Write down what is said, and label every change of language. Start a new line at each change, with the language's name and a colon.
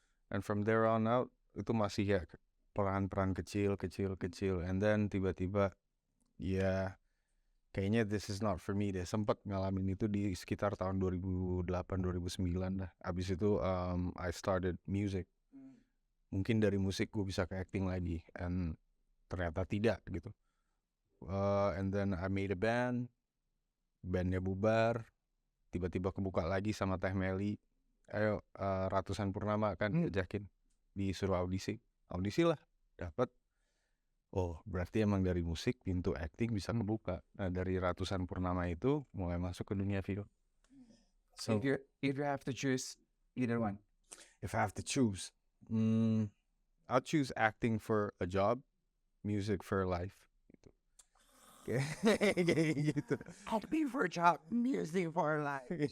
English: And from there on out
Indonesian: itu masih ya peran-peran kecil
English: and then
Indonesian: tiba-tiba ya kayaknya
English: this is not for me deh.
Indonesian: Sempet ngalamin itu di sekitar tahun 2008-2009 lah. Abis itu
English: I started music. Mungkin dari musik gue bisa ke acting lagi
Indonesian: and ternyata tidak gitu.
English: And then I made a band.
Indonesian: Bandnya bubar. Tiba-tiba kebuka lagi sama Teh Meli. Ayo Ratusan Purnama kan ajakin. Disuruh audisi. Audisi lah. Dapat. Oh berarti emang dari musik pintu acting bisa kebuka. Nah dari Ratusan Purnama itu mulai masuk ke dunia film.
English: So If you have to choose either one. if I have to choose, I'll choose acting for a job, music for life.
Indonesian: Kayak gitu.
English: Acting for job, music for life.